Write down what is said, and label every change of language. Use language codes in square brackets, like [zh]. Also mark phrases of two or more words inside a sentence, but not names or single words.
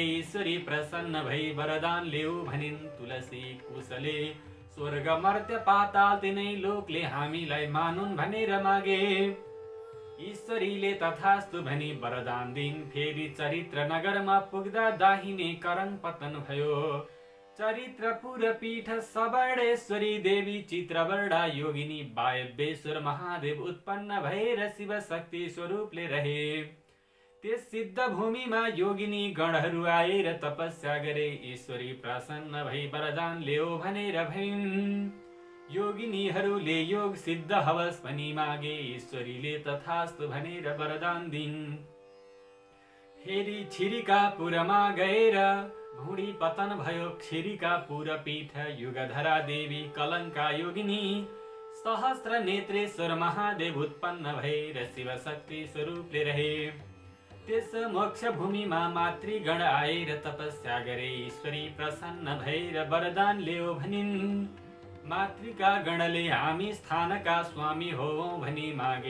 [ne] ईश्वरी प्रसन्न भई वरदान ल्याऊ भनिन्। तुलसी कुशले स्वर्ग मर्त्य पाताल तिनै लोकले हामीलाई मानुन् भनेर मागे। ईश्वरीले तथास्तु भनी वरदान दिन्। फेरि चरित्र नगरमा पुग्दा दाहिने करङ पतन भयो। चरित्रपुर पीठ सबर्णेश्वरी देवी चित्रवर्णा योगिनी वायव्येश्वर महादेव उत्पन्न भएर शिव शक्ति स्वरूपले रहे। त्यस सिद्ध भूमिमा योगिनी गणहरू आएर तपस्या गरे। ईश्वरी प्रसन्न भई वरदान ल्याऊ भनेर भनिन्। योगिनीहरूले योग सिद्ध हवस भनी मागे। ईश्वरीले तथास्तु भनेर वरदान दिन्। फेरि छिरिकापुरमा गएर भुँडी पतन भयो। छिरिकापुर पीठ युगधरा देवी कलङ्का योगिनी सहस्त्र नेत्रेश्वर महादेव उत्पन्न भएर शिव शक्ति स्वरूपले रहे। त्यस मोक्ष भूमिमा मातृगण आएर तपस्या गरे। ईश्वरी प्रसन्न भएर वरदान ल्याऊ भनिन्। मातृका गणले हामी स्थानका स्वामी होवौं भनी मागे।